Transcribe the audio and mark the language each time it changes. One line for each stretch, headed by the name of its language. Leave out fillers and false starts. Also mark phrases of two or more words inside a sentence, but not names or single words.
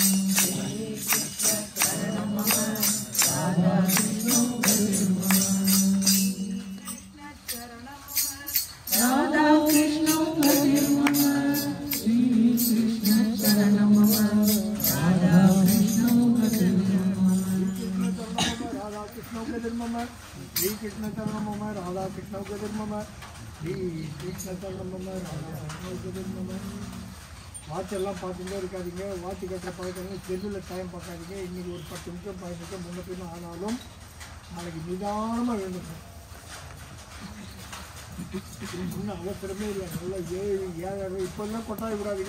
Sanskrit: राधा कृष्ण मम, श्री कृष्ण शरणं मम, राधा कृष्ण मम, राधा कृष्ण मम, श्री कृष्ण शरणं मम, राधा कृष्ण मम, श्री कृष्ण शरणं मम, राधा कृष्ण मम.
Tamil: வாட்செல்லாம் பார்த்துட்டே இருக்காதிங்க. வாட்சி கட்டுற பழக்கங்க, செல்லில் டைம் பார்க்காதீங்க. இன்றைக்கி ஒரு 10 நிமிஷம் 15 நிமிஷம் முன்ன பின்ன ஆனாலும் நாளைக்கு நிதானமாக எழுந்துக்கும். இன்னும் அவசரமே இல்லை. நல்லா 7 இப்போல்லாம் கொட்டாய் விடாதீங்க.